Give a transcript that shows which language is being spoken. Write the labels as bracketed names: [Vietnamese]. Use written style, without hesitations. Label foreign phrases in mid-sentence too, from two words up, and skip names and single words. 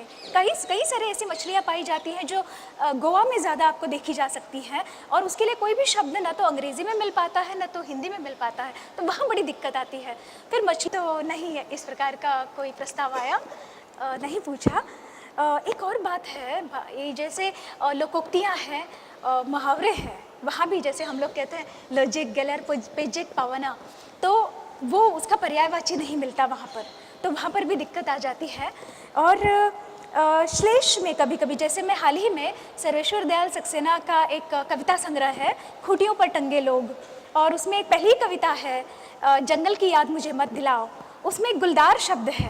[Hindi] कई सारे ऐसी मछलियाँ पाई जाती हैं जो गोवा में ज़्यादा आपको देखी जा सकती हैं, और उसके लिए कोई भी शब्द ना तो अंग्रेज़ी में मिल पाता है, ना तो हिंदी में मिल पाता है, तो वहाँ बड़ी दिक्कत आती है। फिर मछली तो नहीं है, इस प्रकार का कोई प्रस्ताव आया नहीं पूछा। एक और बात है, ये जैसे लोकोक्तियाँ हैं, मुहावरे हैं, वहाँ भी जैसे हम लोग कहते हैं लजिक गलर पेजिक पावना, तो वो उसका पर्यायवाची नहीं मिलता वहाँ पर, तो वहाँ पर भी दिक्कत आ जाती है। और श्लेष में कभी कभी, जैसे मैं हाल ही में सर्वेश्वर दयाल सक्सेना का एक कविता संग्रह है खूंटियों पर टंगे लोग, और उसमें एक पहली कविता है जंगल की याद मुझे मत दिलाओ, उसमें एक गुलदार शब्द है।